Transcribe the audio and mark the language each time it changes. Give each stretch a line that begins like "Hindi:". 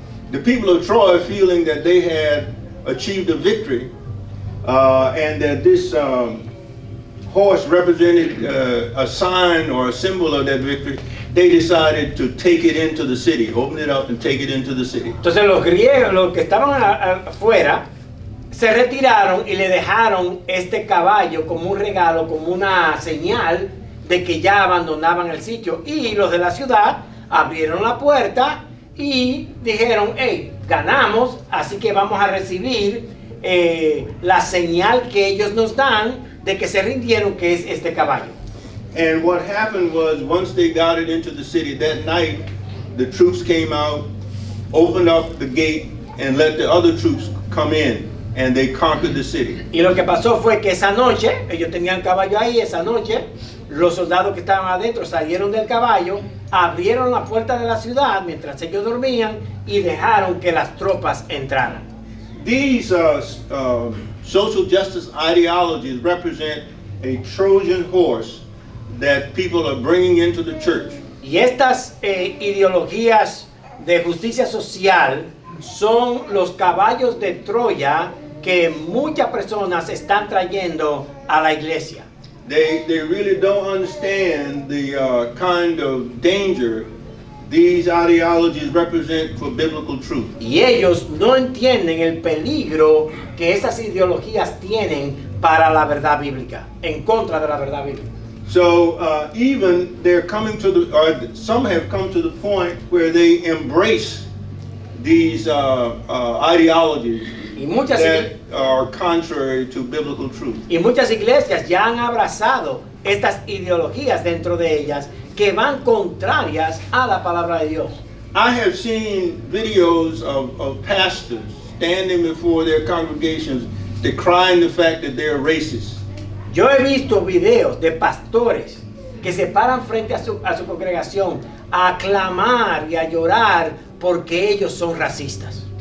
English: the people of Troy, feeling that they had achieved a victory, and that this horse represented a sign or a symbol of that victory, they decided to take it into the city, open it up and take it into the city.
Spanish: Entonces los griegos, los que estaban afuera, se retiraron y le dejaron este caballo como un regalo, como una señal de que ya abandonaban el sitio. Y los de la ciudad abrieron la puerta y dijeron, hey, ganamos, así que vamos a recibir la señal que ellos nos dan de que se rindieron, que es este caballo.
English: And what happened was, once they got it into the city that night, the troops came out, opened up the gate, and let the other troops come in, and they conquered the city.
Spanish: Y lo que pasó fue que esa noche, ellos tenían caballo ahí, esa noche, los soldados que estaban adentro salieron del caballo, abrieron la puerta de la ciudad mientras ellos dormían y dejaron que las tropas entraran.
English: These social justice ideologies represent a Trojan horse that people are bringing into the church.
Spanish: Y estas ideologías de justicia social son los caballos de Troya que muchas personas están trayendo a la iglesia.
English: They really don't understand the kind of danger these ideologies represent for biblical truth.
Spanish: Y ellos no entienden el peligro que esas ideologías tienen para la verdad bíblica, en contra de la verdad bíblica.
English: So even they're coming to the, or some have come to the point where they embrace these ideologies that are contrary to biblical truth.
Spanish: Y muchas iglesias ya han abrazado estas ideologías dentro de ellas que van contrarias a la palabra de Dios.
English: I have seen videos of pastors standing before their congregations decrying the fact that they're racist.
Spanish: Yo he visto videos de pastores que se paran frente a su congregación a clamar y a llorar porque ellos son racistas.